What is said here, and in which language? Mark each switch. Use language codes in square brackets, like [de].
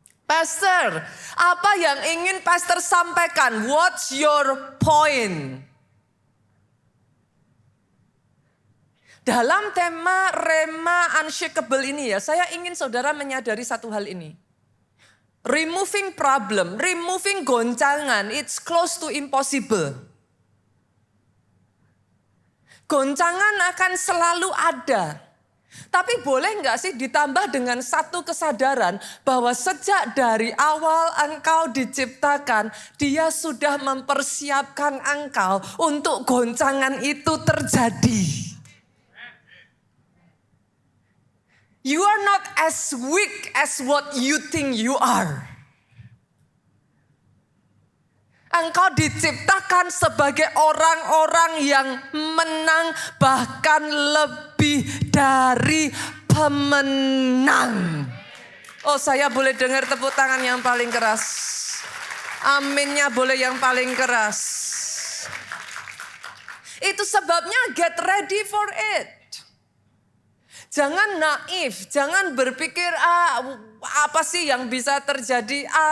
[id] Pastor, apa yang ingin Pastor sampaikan? [en] What's your point? [id] Dalam tema Rema Unshakable ini ya, saya ingin saudara menyadari satu hal ini. [en] Removing problem, removing goncangan, it's close to impossible. [id] Goncangan akan selalu ada. Tapi boleh nggak sih ditambah dengan satu kesadaran bahwa sejak dari awal engkau diciptakan, Dia sudah mempersiapkan engkau untuk goncangan itu terjadi. [en] You are not as weak as what you think you are. [id] Engkau diciptakan sebagai orang-orang yang menang, bahkan lebih dari pemenang. Oh, saya boleh dengar tepuk tangan yang paling keras. Aminnya boleh yang paling keras. Itu sebabnya [en] get ready for it. [id] Jangan naif, jangan berpikir apa sih yang bisa terjadi.